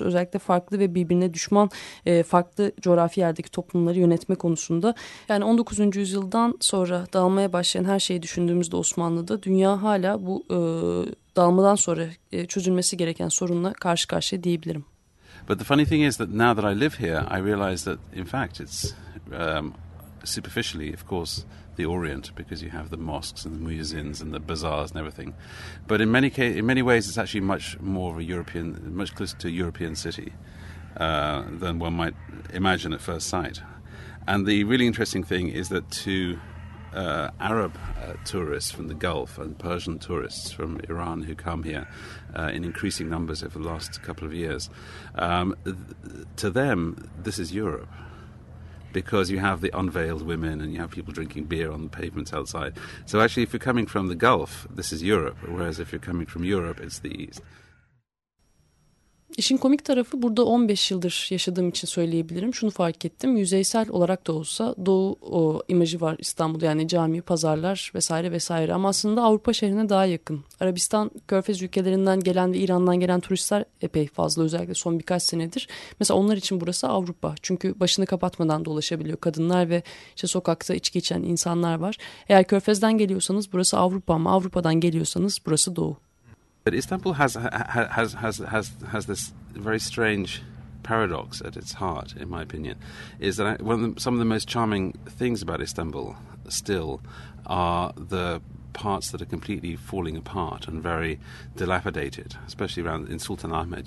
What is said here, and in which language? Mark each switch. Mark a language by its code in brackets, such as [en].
[tr] Özellikle farklı ve birbirine düşman farklı coğrafi yerdeki toplumları yönetme konusunda. Yani 19. yüzyıldan sonra dağılmaya başlayan her şeyi düşündüğümüzde Osmanlı'da dünya hala bu dağılmadan sonra çözülmesi gereken sorunla karşı karşıya diyebilirim. [en] But the funny thing is that now that I live here, I realize that, in fact, it's superficially, of course, the Orient, because you have the mosques and the muezzins and the bazaars and everything. But in many ways, it's actually much more of a European, much closer to a European city than one might imagine at first sight. And the really interesting thing is that to Arab tourists from the Gulf and Persian tourists from Iran who come here in increasing numbers over the last couple of years, to them, this is Europe. Because you have the unveiled women and you have people drinking beer on the pavements outside. So actually, if you're coming from the Gulf, this is Europe. Whereas if you're coming from Europe, it's the East. [tr] İşin komik tarafı burada 15 yıldır yaşadığım için söyleyebilirim. Şunu fark ettim. Yüzeysel olarak da olsa Doğu imajı var İstanbul'da. Yani cami, pazarlar vesaire vesaire. Ama aslında Avrupa şehrine daha yakın. Arabistan, Körfez ülkelerinden gelen ve İran'dan gelen turistler epey fazla. Özellikle son birkaç senedir. Mesela onlar için burası Avrupa. Çünkü başını kapatmadan dolaşabiliyor kadınlar ve işte sokakta içki içen insanlar var. Eğer Körfez'den geliyorsanız burası Avrupa ama Avrupa'dan geliyorsanız burası Doğu. [en] But Istanbul has this very strange paradox at its heart, in my opinion, is that some of the most charming things about Istanbul still are the parts that are completely falling apart and very dilapidated, especially around in Sultanahmet.